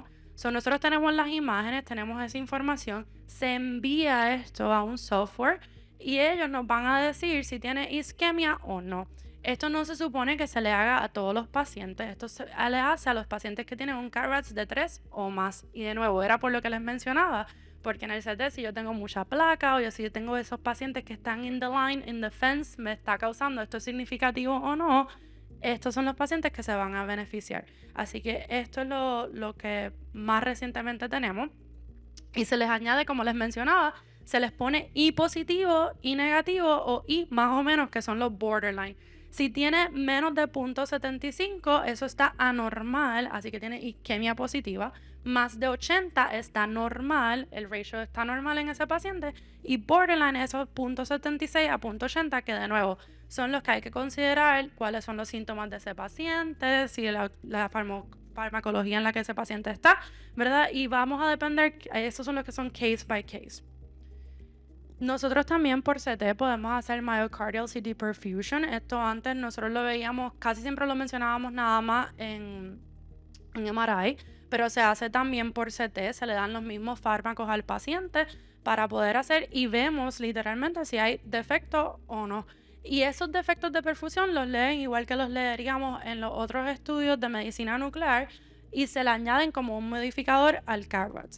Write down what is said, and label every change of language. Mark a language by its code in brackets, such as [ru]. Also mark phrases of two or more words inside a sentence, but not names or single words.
[es] Nosotros tenemos las imágenes, tenemos esa información, se envía esto a un software y ellos nos van a decir si tiene isquemia o no. Esto no se supone que se le haga a todos los pacientes, esto se le hace a los pacientes que tienen un CARBATS de 3 o más. Y de nuevo, era por lo que les mencionaba, porque en el CT si yo tengo mucha placa o si yo tengo esos pacientes que están [en] in the line, in the fence, [es] me está causando esto significativo o no, estos son los pacientes que se van a beneficiar. Así que esto es lo que más recientemente tenemos. Y se les añade, como les mencionaba, se les pone I positivo, I negativo o I más o menos, que son los borderline. Si tiene menos de 0.75, eso está anormal, así que tiene isquemia positiva. Más de 80 está normal, el ratio está normal en ese paciente. Y borderline, esos 0.76 a 0.80, que de nuevo son los que hay que considerar, cuáles son los síntomas de ese paciente, si la farmacología en la que ese paciente está, ¿verdad? Y vamos a depender, esos son los que son [en] case by case. [es] Nosotros también por CT podemos hacer [en] myocardial CT perfusion. [es] Esto antes nosotros lo veíamos, casi siempre lo mencionábamos nada más en MRI, pero se hace también por CT, se le dan los mismos fármacos al paciente para poder hacer y vemos literalmente si hay defecto o no. Y esos defectos de perfusión los leen igual que los leeríamos en los otros estudios de medicina nuclear y se le añaden como un modificador al CARBATS.